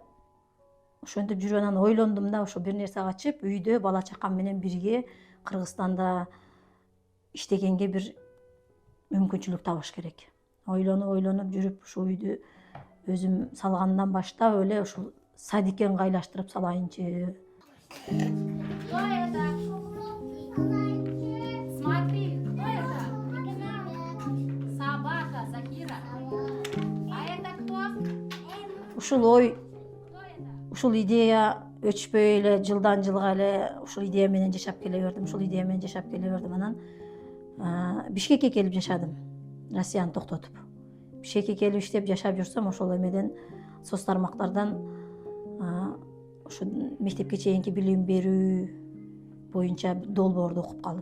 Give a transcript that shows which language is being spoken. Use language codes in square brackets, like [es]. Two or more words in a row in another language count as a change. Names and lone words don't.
[ky] Ошентип жүрүп анан ойлондум да, ошо бир нерсе ачып, үйдө бала чакам менен бирге Кыргызстанда иштегенге бир мүмкүнчүлүк табыш керек. Ойлонуп жүрүп ушу үйдү өзүм салгандан баштап эле ушул садикке ыңгайлаштырып салайынчы. [ru] Кто это? Смотри, кто это? Собака, Закира. А это кто? [ky] Ушул ой, [ru] Кто это? [ky] ушул идея өчпөй эле жылдан жылга эле ушул идея менен жашап келе бердим. Анан Бишкекке келип жашадым. Россияны токтотуп. Бишкекке келип иштеп жашап жүрсөм, ошол эмеден соц тармактардан ошо мектепке чейинки билим берүү боюнча долбоорду окуп калдым.